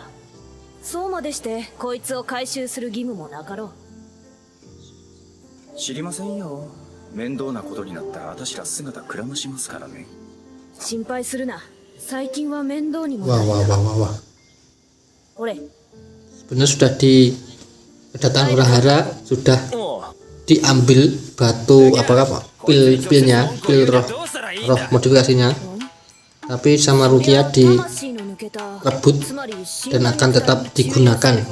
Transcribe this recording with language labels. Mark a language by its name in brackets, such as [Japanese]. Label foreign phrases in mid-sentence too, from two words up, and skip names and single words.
[Japanese] そうまでしてこいつを回収する義務もなかろう。知りませんよ。面倒なことになったら私ら姿くらましますからね。心配するな。最近は面倒にも [Indonesian] Wah. [Japanese] ほれ。 [Indonesian] Sebenarnya sudah di kedatangan Urahara sudah diambil batu pil-pilnya, pil roh modifikasinya, tapi sama Rukia direbut dan akan tetap digunakan.